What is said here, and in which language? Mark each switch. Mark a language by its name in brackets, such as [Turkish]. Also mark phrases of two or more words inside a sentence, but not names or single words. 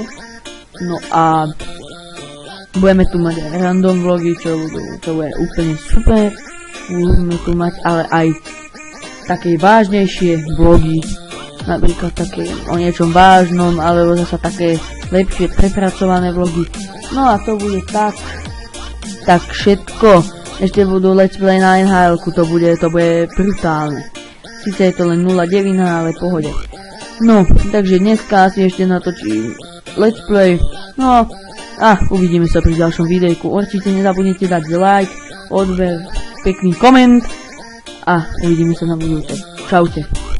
[Slovak] No a budeme tu mať random vlogy, čo bude úplne super. Budeme tu mať ale aj také vážnejšie vlogy, napríklad také o niečom vážnom, alebo zasa také lepšie prepracované vlogy. No a to bude tak všetko. Ešte budú [English] let's play [Slovak] na NHL-ku, to bude brutálne. Sice je to len 0,9, ale pohode. No, takže dneska si ešte natočím [English] let's play. [Slovak] No a uvidíme sa pri ďalšom videjku. Určite nezabudnite dať like, odber, pekný koment a uvidíme sa na budúce. Čaute.